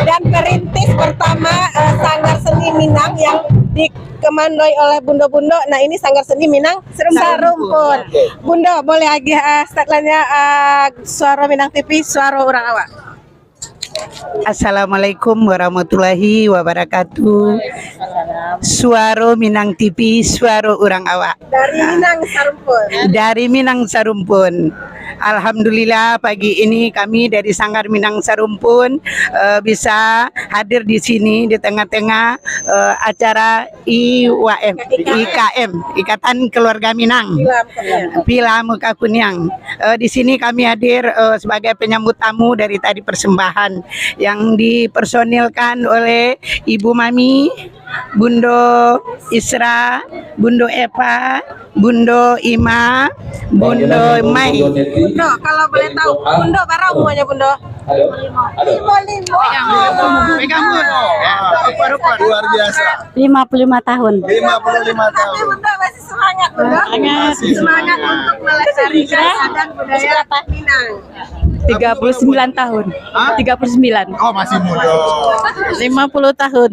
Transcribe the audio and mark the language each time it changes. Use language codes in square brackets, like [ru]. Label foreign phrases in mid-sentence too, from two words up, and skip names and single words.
[id] dan perintis pertama sanggar seni Minang yang dikemandoi oleh bunda-bunda. Nah, ini sanggar seni Minang Sarumpun. Bunda, boleh lagi statementnya Suara Minang TV, suara orang awak. [ar] Assalamualaikum warahmatullahi wabarakatuh. [id] Suara Minang TV, suara orang awak. Dari Minang Sarumpun. Dari Minang Sarumpun. Alhamdulillah pagi ini kami dari Sanggar Minang Sarumpun bisa hadir di sini di tengah-tengah acara IKM, Ikatan Keluarga Minang. Pila Muka Kunyang. Di sini kami hadir sebagai penyambut tamu dari tadi persembahan yang dipersonilkan oleh Ibu Mami, Bundo Isra, Bundo Eva, Bundo Ima, Bundo Mai. Bundo, kalau boleh tahu, Bundo berapa umurnya Bundo? Pegang Bundo. Luar biasa. 55 tahun. 55 tahun. Tapi Bundo masih semangat Bundo. Masih Semangat untuk melestarikan adat budaya Minang. 39 tahun. 39. Oh, masih muda. 50 tahun.